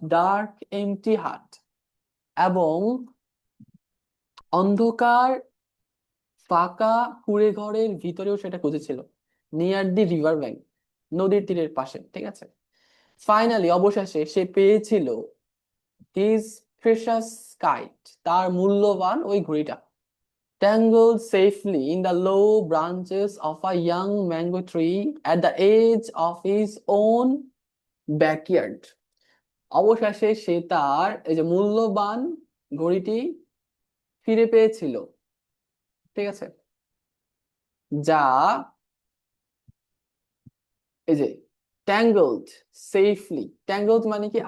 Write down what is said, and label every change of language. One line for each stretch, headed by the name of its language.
English: dark empty hut,
Bangla: এবং অন্ধকার ফাঁকা কুঁড়ে ঘরের ভিতরেও সেটা খুঁজেছিল।
English: near the river bank,
Bangla: নদীর তীরের পাশে, ঠিক আছে। ফাইনালি, অবশেষে সে পেয়েছিল
English: his precious kite,
Bangla: তার মূল্যবান ওই ঘড়িটা।
English: tangled safely in the low branches of a young mango tree at the edge of his own backyard.
Bangla: অবশেষে সে তার এই যে মূল্যবান ঘড়িটি ফিরে পেয়েছিল, ঠিক আছে, যা এই যে
English: tangled safely,
Bangla: ট্যাঙ্গলড মানে কি?